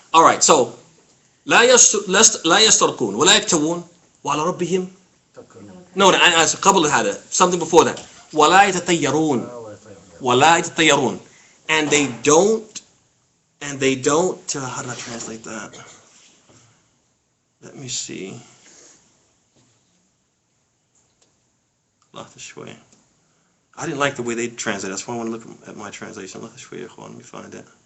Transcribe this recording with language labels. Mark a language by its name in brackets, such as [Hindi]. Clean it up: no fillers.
[English] Alright, so [Arabic] لا يسترقون ولا يكتوون وعلى ربهم. [English] No, [Arabic] قبل هذا, [English] something before that. [Arabic] ولا يتطيرون ولا يتطيرون. [English] And they don't, how do I translate that? Let me see. I didn't like the way they translate. That's why I want to look at my translation. Let me find it.